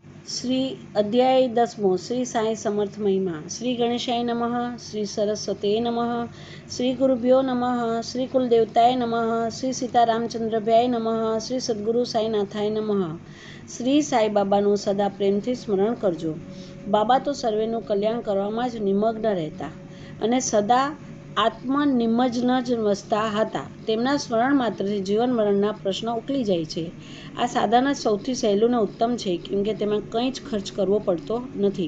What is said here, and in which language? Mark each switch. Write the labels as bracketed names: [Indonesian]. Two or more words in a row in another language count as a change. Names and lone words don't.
[Sanskrit] श्री अध्याय 10 श्री साई समर्थ महिमा। श्री गणेशाय नमः। श्री सरस्वते नमः। श्री गुरुभ्यो नमः। श्री कुलदेवताय नमः। श्री सीतारामचंद्रभ्याय नमः। श्री सद्गुरु साईनाथाय नमः। [Gujarati] श्री साई बाबाનું સદા પ્રેમથી સ્મરણ કરજો। બાબા તો સર્વેનું કલ્યાણ કરવામાં જ નિમગ્ન રહેતા અને સદા આત્મનિમજ્ન જ વસતા હતા। તેમના સ્મરણ માત્રથી જીવન મરણના પ્રશ્ન ઉકલી જાય છે। આ સાધન જ સૌથી સહેલું ને ઉત્તમ છે, કેમ કે તેમાં કંઈ જ ખર્ચ કરવો પડતો નથી।